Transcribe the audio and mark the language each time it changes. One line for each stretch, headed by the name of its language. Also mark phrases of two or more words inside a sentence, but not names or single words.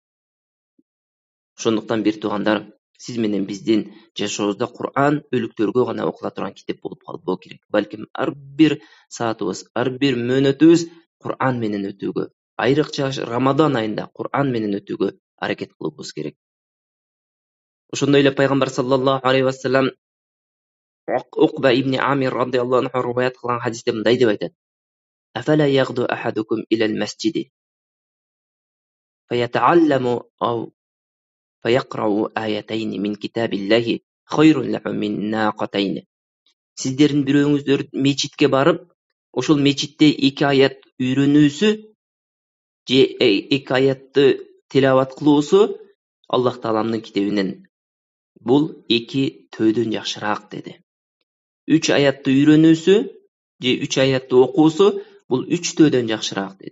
Kyrgyz: Ошондуктан бир туугандар, сиз менен биздин жашообузда Qur'an өлүктөргө гана окула турган китеп болуп калбоо керек. Балким ар бир саатыбыз, ар бир мөөнөтүбүз Qur'an менен өтүүгө, айрыкча Рамадан айында Qur'an менен өтүүгө аракет кылуубуз керек. Ошондой эле пайгамбар
Arabic: صلى الله عليه وسلم
Kyrgyz: Уқба ибн Амир
Arabic: رضي الله عنه
Kyrgyz: риваят кылган хадисте мындай деп айтат:
Arabic: أفلا يغدو أحدكم إلى المسجد فيتعلم أو فيقرأ آيتين من كتاب الله خير له من ناقتين.
Kyrgyz: Сиздердин бирөөңүздөр мечитке барып, ошол мечитте 2 аят үйрөнүүсү же 2 аятты тилават кылуусу Аллах Тааламдын китебинен бул 2 төөдөн жакшыраак деди. 3 аятты үйрөнүүсү же 3 аятты окуусу бул 3 төөдөн жакшыраак деди.